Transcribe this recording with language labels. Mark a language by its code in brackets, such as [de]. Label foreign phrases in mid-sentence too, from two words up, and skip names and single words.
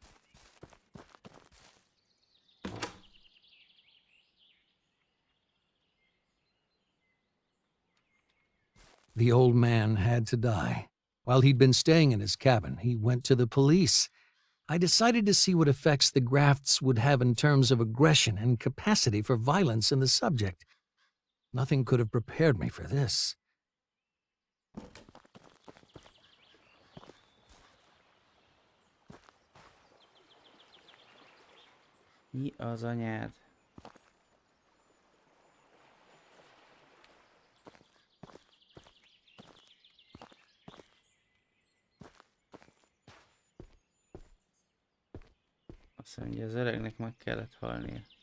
[en] The old man had to die. While he'd been staying in his cabin, he went to the police. I decided to see what effects the grafts would have in terms of aggression and capacity for violence in the subject. Nothing could have prepared me for this. [hu] Mi az anyád? Azt mondja, az öregnek meg kellett halnia.